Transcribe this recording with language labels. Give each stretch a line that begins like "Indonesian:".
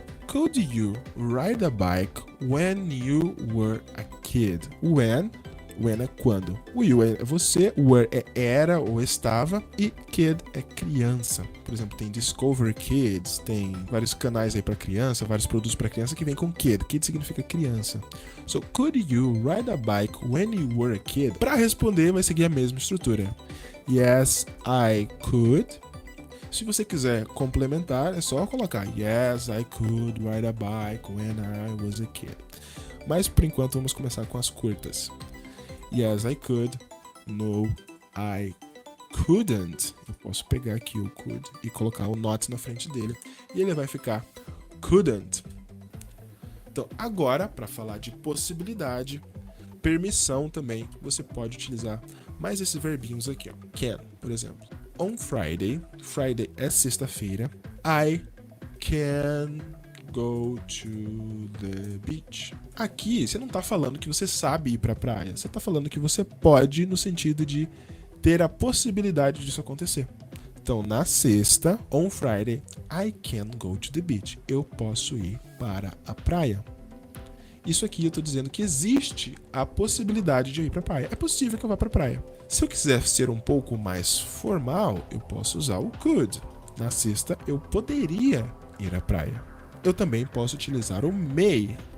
English: Could you ride a bike when you were a kid?
Portuguese: When é quando. O you é você, were é era ou estava, e kid é criança. Por exemplo, tem Discover Kids, tem vários canais aí para criança, vários produtos para criança que vem com kid. Kid significa criança.
English: So, could you ride a bike when you were a kid?
Portuguese: Para responder, vai seguir a mesma estrutura.
English: Yes, I could.
Portuguese: Se você quiser complementar, é só colocar
English: yes, I could ride a bike when I was a kid.
Portuguese: Mas por enquanto vamos começar com as curtas.
English: Yes, I could. No, I couldn't.
Portuguese: Eu posso pegar aqui o could e colocar o not na frente dele. E ele vai ficar couldn't. Então, agora, para falar de possibilidade, permissão também, você pode utilizar mais esses verbinhos aqui, ó. Can, por exemplo.
English: On Friday,
Portuguese: Friday é sexta-feira,
English: I can go to the beach.
Portuguese: Aqui, você não tá falando que você sabe ir pra praia, você tá falando que você pode no sentido de ter a possibilidade disso acontecer. Então, na sexta,
English: on Friday, I can go to the beach.
Portuguese: Eu posso ir para a praia. Isso aqui eu tô dizendo que existe a possibilidade de eu ir pra praia. É possível que eu vá pra praia. Se eu quiser ser um pouco mais formal, eu posso usar o could. Na sexta, eu poderia ir à praia. Eu também posso utilizar o may.